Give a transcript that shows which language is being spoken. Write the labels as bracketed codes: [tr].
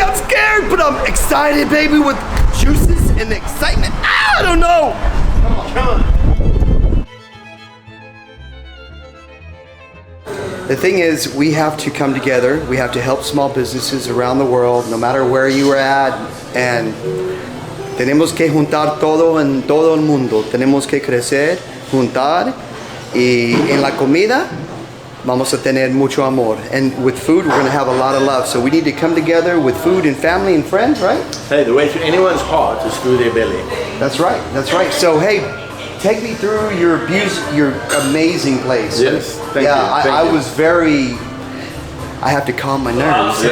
[en] I'm scared, but I'm excited, baby, with juices and excitement. I don't know. Come on. Come on. The thing is, we have to come together. We have to help small businesses around the world, no matter where you are at. [es] And tenemos que juntar todo en todo el mundo. Tenemos que crecer, juntar. Y en la comida, vamos a tener mucho amor. [en] And with food, we're going to have a lot of love. So we need to come together with food and family and friends, right? Hey, the way to anyone's heart is through their belly. That's right. That's right. So, hey, take me through your amazing place. Yes, thank you, I thank you. was very. I have to calm my nerves.